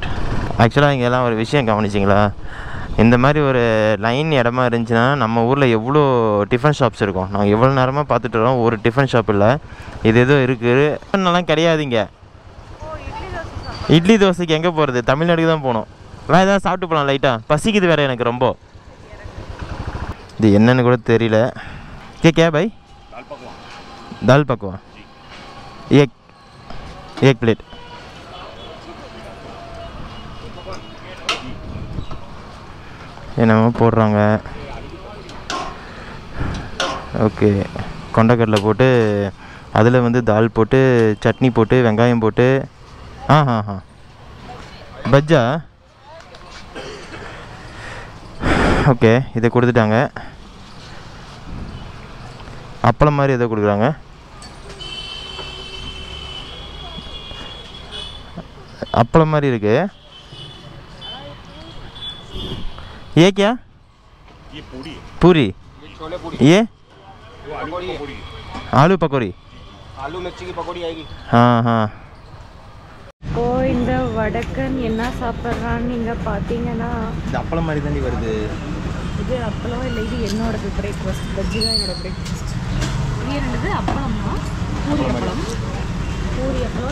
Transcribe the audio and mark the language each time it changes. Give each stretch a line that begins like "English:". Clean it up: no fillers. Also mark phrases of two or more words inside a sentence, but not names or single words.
Tamil: ஆக்சுவலாக இங்கெல்லாம் ஒரு விஷயம் கவனிச்சிங்களா, இந்த மாதிரி ஒரு லைன் இடமா இருந்துச்சுன்னா நம்ம ஊரில் எவ்வளோ
English: tiffin shops
Tamil: இருக்கும். நாங்கள் எவ்வளோ நேரமாக பார்த்துட்டு வரோம், ஒரு
English: tiffin shop
Tamil: இல்லை. இது எதுவும் இருக்குது டிஃபன்லாம் கிடையாதுங்க. இட்லி தோசைக்கு எங்கே போகிறது, தமிழ்நாடுக்கு தான் போகணும். வேறு ஏதாவது சாப்பிட்டு போகலாம், லைட்டாக பசிக்குது வேறு எனக்கு ரொம்ப. இது என்னன்னு கூட தெரியல.
Hindi: क्या भाई? दाल पकवान एक प्लेट.
Tamil: என்னமோ போடுறாங்க. ஓகே, கொண்டக்கடலை போட்டு அதில் வந்து தால் போட்டு சட்னி போட்டு வெங்காயம் போட்டு பஜ்ஜா. ஓகே, இதை கொடுத்துட்டாங்க. அப்பளம் மாதிரி எதோ கொடுக்குறாங்க. அப்பளம் மாதிரி இருக்கு.
Hindi: ये क्या? ये पूरी. पूरी. ये छोले पूरी. ये आलू पकौड़ी. आलू मिर्ची की पकौड़ी आएगी. हाँ हाँ.
Tamil: இப்போ இந்த வடக்கன் என்ன சாப்பிட்றான்னு நீங்கள் பார்த்தீங்கன்னா இது அப்பளம் மாதிரி தாண்டி வருது. இது அப்பளம் இல்லை, இது என்னோடது பிரேக்ஃபாஸ்ட். பஜ்ஜி தான் என்னோட பிரேக்ஃபாஸ்ட். இது என்னது அப்பளம்னா பூரி அப்பளம். பூரி அப்பளம்.